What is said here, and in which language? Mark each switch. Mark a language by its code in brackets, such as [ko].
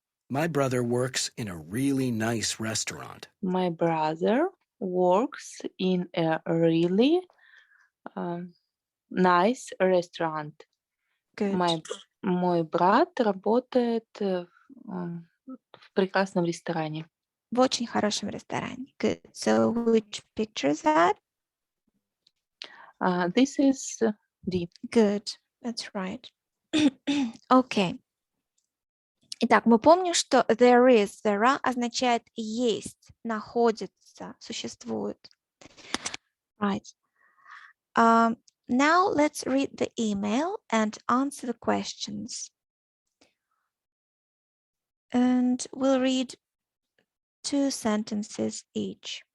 [en] My brother works in a really nice restaurant. My brother works in a really nice restaurant. Good. [ru] Мой брат работает в прекрасном ресторане. В очень хорошем ресторане. [en] Good. So which picture is that? This is D. Good. That's right. Okay. [ru] Итак, мы помним, что [en] there is, there are [ru] означает есть, находится, существует. [en] Right. Now let's read the email and answer the questions. And we'll read 2 sentences each.